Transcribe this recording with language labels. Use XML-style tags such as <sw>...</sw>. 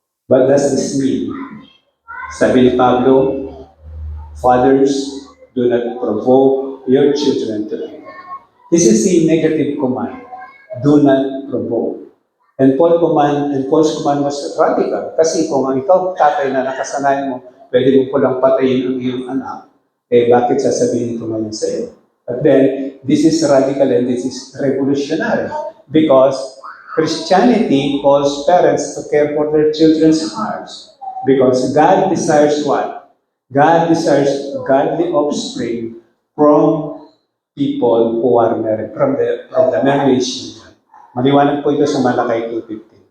<en>What does this mean?</en> <tl>Sabi ni Pablo,</tl> <en>fathers, do not provoke your children to anger. This is a negative command. Do not provoke. And Paul's command was radical.</en> <tl>Kasi kung ang ikaw, tatay na nakasanayan mo, pwede mo palang patayin ang iyong anak, bakit sasabihin ito ngayon sa iyo?</tl> <en>But then, this is radical and this is revolutionary because Christianity calls parents to care for their children's hearts because God desires what? God desires godly offspring from people who are married, from the marriage union.</en> <tl>Maliwanag po ito sa Malakay 2:15.</tl>